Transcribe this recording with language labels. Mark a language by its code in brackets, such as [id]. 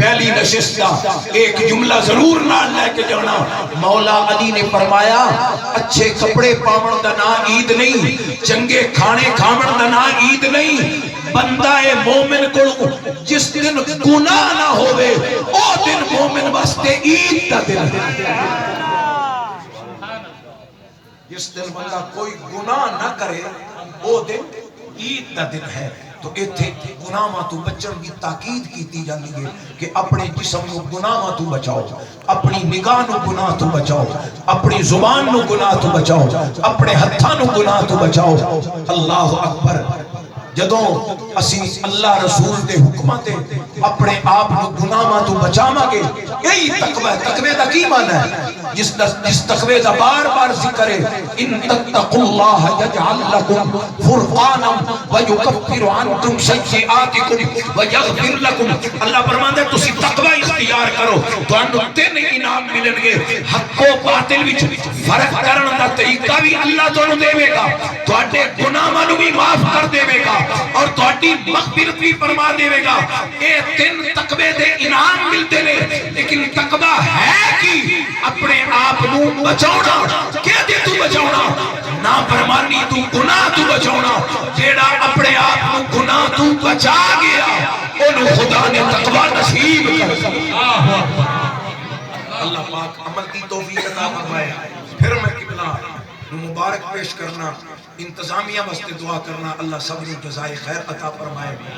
[pa] پہلی نشست کا ایک جملہ ضرور نال لے کے جانا. مولا علی نے فرمایا اچھے کپڑے پاون دا نا عید نہیں, چنگے کھانے کھاون دا نا عید نہیں. بندہ مومن کو جس دن گناہ نہ ہوئے او دن مومن واسطے عید دا دن ہے. جس دن بندہ کوئی گناہ نہ کرے او دن عید دا دن ہے. تو ایتھے گناہاں تو بچن کی تاکید کیتی جاندی ہے کہ اپنے جسم نو گناہاں تو بچاؤ, اپنی نگاہ نو گناہ تو بچاؤ, اپنی زبان نو گناہ تو بچاؤ, اپنے ہتھاں نو گناہ تو بچاؤ. [ar] اللہ اکبر. [pa] جدوں اسی اللہ رسول دے حکماں تے اپنے آپ نو گناہاں تو بچاواں گے, یہی تقوی ہے. تقوی دا کی معنی ہے؟ جس تقوی دا بار بار ذکر ہے, [ar] ان تتقوا اللہ یجعل لکم فرقانا ویکفر عنکم سیئاتکم ویغفر لکم. [pa] اللہ فرماندا ہے تسی تقوی اختیار کرو, تانوں تین انعام ملن گے. حق و باطل وچ فرق کرن دا طریقہ بھی اللہ تانوں دے گا, تواڈے گناہاں نوں بھی معاف کر دے گا اور تواڈی مغفرت بھی فرما دے گا. اے تین تقوی دے انعام ملتے نے. لیکن تقوی ہے کی اپنے آپ نو بچاؤنا. کیا دے تو بچاؤنا؟ نافرمانی تو, گناہ تو بچاؤنا. جیڑا اپنے آپ نو گناہ تو بچا گیا انہوں خدا نے تقوی نصیب کر. [ur] اللہ پاک عمل کی توفیق عطا فرمائے. [pa] پھر میں قبلہ مبارک پیش کرنا, انتظامیہ واسطے دعا کرنا, اللہ صبر و جزائے خیر عطا فرمائے.